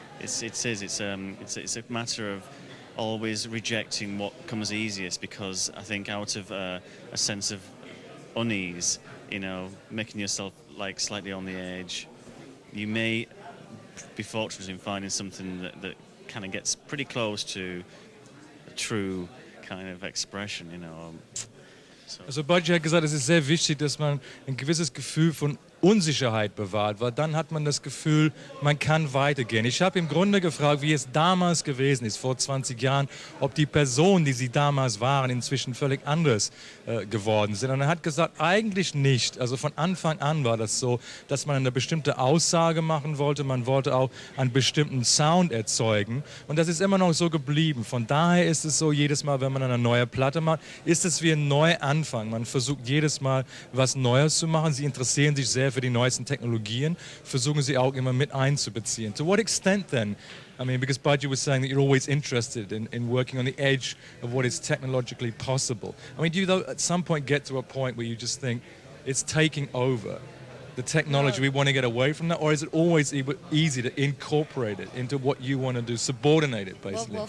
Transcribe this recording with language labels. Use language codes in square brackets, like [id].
[en] It's a matter of always rejecting what comes easiest, because I think out of a sense of unease, you know, making yourself like slightly on the edge, you may be fortunate in finding something that kind of gets pretty close to a true kind of expression, you know. [de] Also Budgie hat gesagt, es ist sehr wichtig, dass man ein gewisses Gefühl von Unsicherheit bewahrt, weil dann hat man das Gefühl, man kann weitergehen. Ich habe im Grunde gefragt, wie es damals gewesen ist, vor 20 Jahren, ob die Personen, die sie damals waren, inzwischen völlig anders geworden sind. Und er hat gesagt, eigentlich nicht. Also von Anfang an war das so, dass man eine bestimmte Aussage machen wollte. Man wollte auch einen bestimmten Sound erzeugen. Und das ist immer noch so geblieben. Von daher ist es so, jedes Mal, wenn man eine neue Platte macht, ist es wie ein neuer Anfang. Man versucht jedes Mal, was Neues zu machen. Sie interessieren sich sehr für die neuesten Technologien, versuchen sie auch immer mit einzubeziehen. [en] To what extent then? I mean, because Budgie was saying that you're always interested in working on the edge of what is technologically possible. I mean, do you though at some point get to a point where you just think it's taking over the technology, we want to get away from that, or is it always easy to incorporate it into what you want to do, subordinate it basically?